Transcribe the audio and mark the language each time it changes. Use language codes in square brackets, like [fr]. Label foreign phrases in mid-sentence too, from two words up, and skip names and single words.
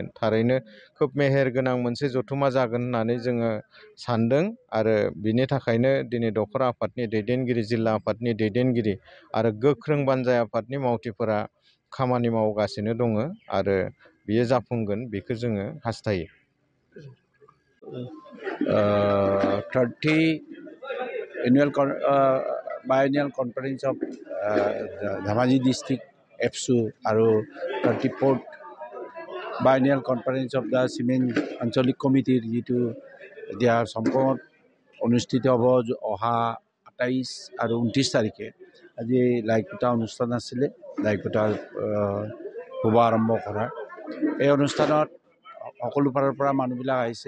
[brx] थारैनो खोब मेहेर गोनां मोनसे जथुम्मा जागोन होननानै जोङो सानदों। आरो बिनि थाखायनो दिनै दख'रा आफादनि दैदेनगिरि जिल्ला आफादनि दैदेनगिरि आरो गोख्रों बानजाय आफादनि मावथिफोरा खामानि मावगासिनो दङ आरो बियो जाफुंगोन बेखौ जोङो हास्थायो। [en] 30 biennial conference of Dhemaji district APSU [as] আৰু [en] 34th biennial conference of the cement [as] আঞ্চলিক কমিটিৰ যিটো এতিয়া সম্পূৰ্ণ অনুষ্ঠিত হ'ব অহা 28 আৰু 29 তাৰিখে আজি লাইকোটা অনুষ্ঠান আছিলে লাইকোটাৰ শুভ আৰম্ভ কৰা। এই অনুষ্ঠানত সকলো ফালৰ পৰা মানুহবিলাক আহিছে।